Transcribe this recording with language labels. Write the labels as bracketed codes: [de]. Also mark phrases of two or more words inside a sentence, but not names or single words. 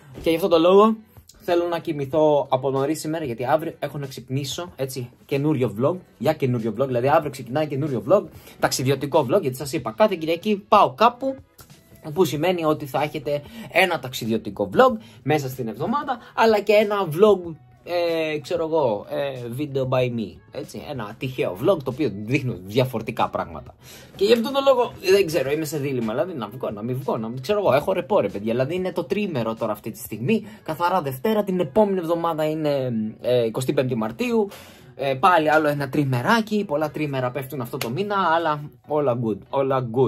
[el] Και γι' αυτό το λόγο Θέλω να κοιμηθώ από νωρίς σήμερα γιατί αύριο έχω να ξυπνήσω. Έτσι, καινούριο vlog. Για καινούριο vlog. Δηλαδή, αύριο ξεκινάει καινούριο vlog. Ταξιδιωτικό vlog. Γιατί σας είπα, κάθε Κυριακή πάω κάπου. Που σημαίνει ότι θα έχετε ένα ταξιδιωτικό vlog μέσα στην εβδομάδα. Αλλά και ένα vlog. Ξέρω εγώ, [en] video by me, [el] έτσι, ένα τυχαίο vlog το οποίο δείχνω διαφορετικά πράγματα. Και γι' αυτόν τον λόγο δεν ξέρω, είμαι σε δίλημμα, δηλαδή να βγω, να μην βγω, να μην ξέρω εγώ, έχω ρεπό ρε παιδιά, δηλαδή είναι το τρίμερο τώρα αυτή τη στιγμή, καθαρά Δευτέρα, την επόμενη εβδομάδα είναι 25η Μαρτίου, πάλι άλλο ένα τριμεράκι, πολλά τρίμερα πέφτουν αυτό το μήνα, αλλά όλα good, όλα good.